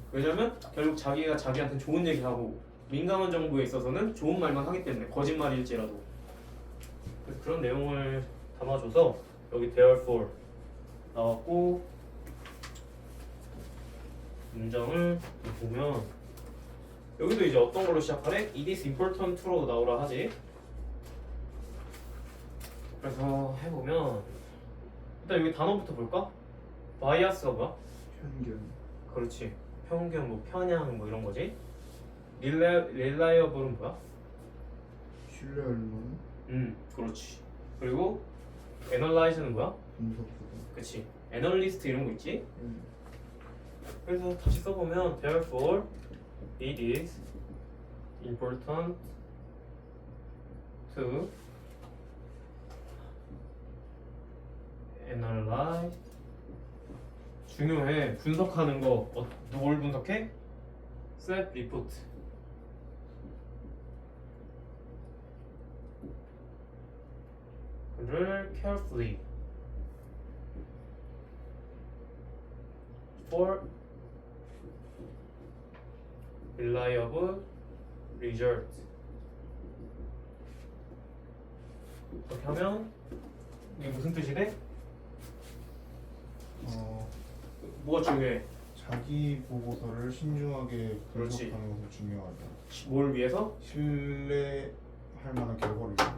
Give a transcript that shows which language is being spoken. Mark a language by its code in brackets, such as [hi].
[ko] 왜냐면 결국 자기가 자기한테 좋은 얘기하고 민감한 정보에 있어서는 좋은 말만 하기 때문에, 거짓말일지라도. 그래서 그런 내용을 담아줘서 여기 therefore 나왔고, 문장을 보면 여기도 이제 어떤 걸로 시작하래? [en] It is important to로 [ko] 나오라 하지. 그래서 해보면 일단 여기 단어부터 볼까? bias가 뭐야? 편견. 그렇지. 편견, 뭐 편향, 뭐 이런 거지. reliable은 뭐야? 신뢰할 만한 그렇지. 그리고 analyze는 뭐야? 분석보다. 그렇지. analyst 이런 거 있지. 네. 그래서 다시 써보면 [en] therefore it is important to analyze. [ko] 중요해. 분석하는 거. 뭘 분석해? [en] self report. 를 carefully for reliable result. [ko] 이렇게 하면 이게 무슨 뜻이 돼? 뭐가 중요해? 자기 보고서를 신중하게 그렇지. 분석하는 것이 중요하다. 뭘 위해서? 신뢰할 만한 결과를 위해.